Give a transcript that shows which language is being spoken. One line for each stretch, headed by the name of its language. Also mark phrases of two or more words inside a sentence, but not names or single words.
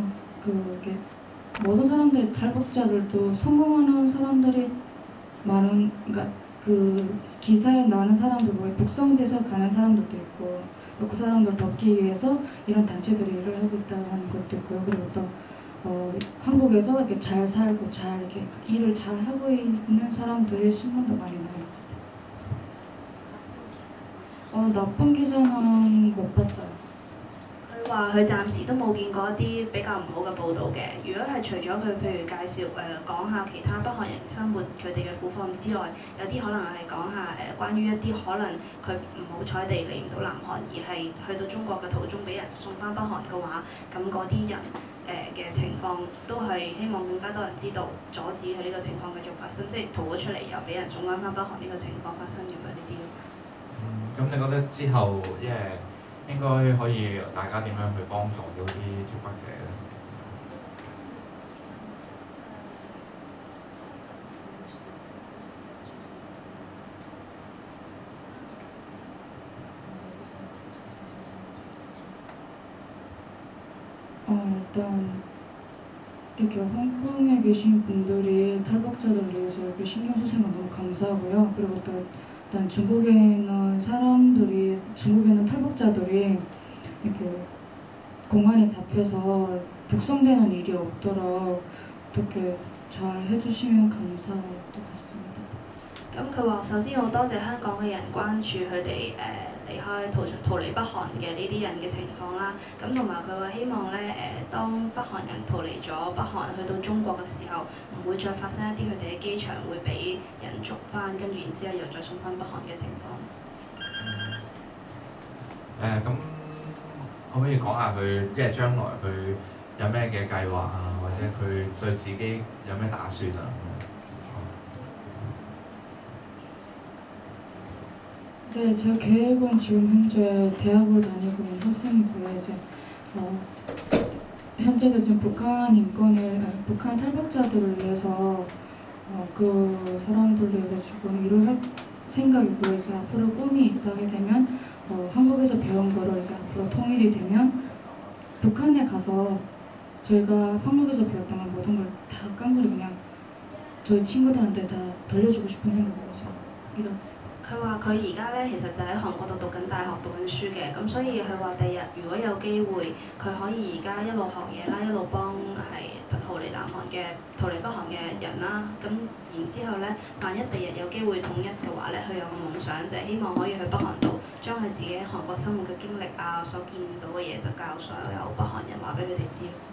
Korean: 그게 모든 사람들이 탈북자들도 성공하는 사람들이 많은 그러니까 그 기사에 나오는 사람들 뭐 북송돼서 가는 사람들도 있고 그 사람들 돕기 위해서 이런 단체들이 일을 하고 있다는 것도 있고요. 그리고 또 한국에서 이렇게 잘 살고 잘 이렇게 일을 잘 하고 있는 사람들의 신문도 많이 나와요. 나쁜 기사는 못 봤어요.
Cantonese: 佢話佢暫時都冇見過一啲比較唔好嘅報導嘅。如果係除咗佢譬如介紹講下其他北韓人生活佢哋嘅苦況之外，有啲可能係講下關於一啲可能佢唔好彩地嚟唔到南韓，而係去到中國嘅途中俾人送翻北韓嘅話，咁嗰啲人嘅情況都係希望更加多人知道，阻止佢呢個情況繼續發生，即係逃咗出嚟又俾人送翻北韓呢個情況發生咁樣呢啲。咁你覺得之後應該可以大家點樣去幫助到啲脱北者咧？
Korean: 일단 이렇게 홍콩에 계신 분들이 탈북자들을 위해서 이렇게 신경 쓰시는 건 너무 감사하고요. 그리고 또 일단 중국에는 중국에는 탈북자들이 이렇게 공안에 잡혀서 북송되는 일이 없도록 어떻게 잘 해주시면 감사할 것 같습니다.
Cantonese: 咁佢話：首先好多謝香港嘅人關注佢哋離開逃離北韓嘅呢啲人嘅情況啦。咁同埋佢話希望咧當北韓人逃離咗北韓去到中國嘅時候，唔會再發生一啲佢哋喺機場會俾人捉翻，跟住然之後又再送翻北韓嘅情況。咁可唔可以講下佢即係將來佢有咩嘅計劃啊，或者佢對自己有咩打算啊？
Korean: 네, 제 계획은 지금 현재 대학을 다니고 있는 학생이고요. 이제 현재도 지금 북한 탈북자들을 위해서 그 사람들을 위해서 지금 일을 할 생각이고요. 이제 앞으로 꿈이 있다게 되면 한국에서 배운 거를 이제 앞으로 통일이 되면 북한에 가서 저희가 한국에서 배웠던 걸 모든 걸 다 깡그리 그냥 저희 친구들한테 다 돌려주고 싶은 생각이죠. 이런.
Cantonese: 佢話：佢而家咧其實就喺韓國度讀緊大學讀緊書嘅，咁所以佢話第日如果有機會，佢可以而家一路學嘢啦，一路幫係逃離北韓嘅人啦。咁然之後咧，萬一第日有機會統一嘅話咧，佢有個夢想就係希望可以去北韓度將佢自己喺韓國生活嘅經歷啊，所見到嘅嘢就教所有北韓人話俾佢哋知。